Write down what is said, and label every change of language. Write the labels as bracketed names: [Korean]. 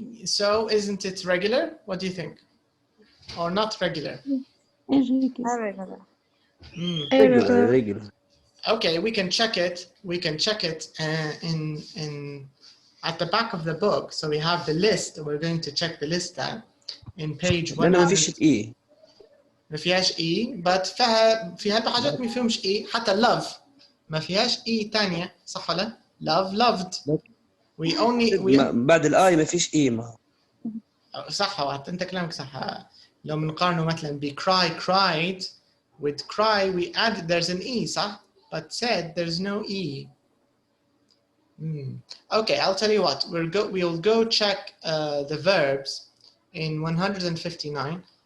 [English] so isn't it regular? What do you think? Or not regular? Irregular. irregular. Regular, regular. Okay, we can check it. We can check it in at the back of the book. So we have the list. We're going to check the list then in page 100. [Arabic] لأنه ما فيش إي. ما فيهاش اي [English] but [Arabic] فيها حاجات ما فيهمش اي حتى love ما فيهاش اي تانية صح ولا؟ [English] love loved we only [Arabic] بعد الآي ما فيش إي ما. صح انت كلامك صح. لو بنقارنه مثلا ب [English] cry cried with cry we add there's an e [Arabic] صح [English] but said there's no e. Okay, I'll tell you what, we'll go check the verbs in 159.